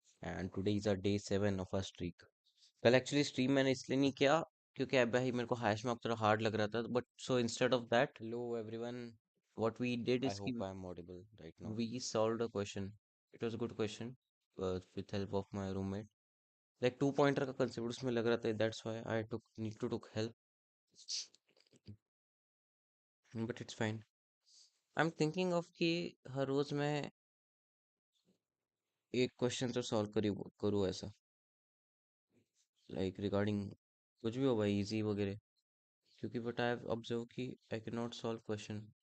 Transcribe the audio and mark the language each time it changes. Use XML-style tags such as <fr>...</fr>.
<en>And today is our day 7 of our streak.</en> <hi>कल actually stream मैंने इसलिए नहीं किया क्योंकि अब भाई मेरे को hash mark थोड़ा hard लग रहा था.</hi> <en>But so instead of that, hello everyone. What we did is I hope I am audible right now. We solved a question. It was a good question with help of my roommate.</en> <hi>Like 2 pointer का concept उसमें लग रहा था.</hi> <en>That's why I need to took help. But it's fine. I'm thinking of</en> <hi>कि हर रोज मैं एक question तो solve करूँ ऐसा लाइक रिगार्डिंग कुछ भी हो भाई इजी वगैरह क्योंकि</hi> <en>but I have observe</en> <hi>कि</hi> <en>I can not solve question.</en>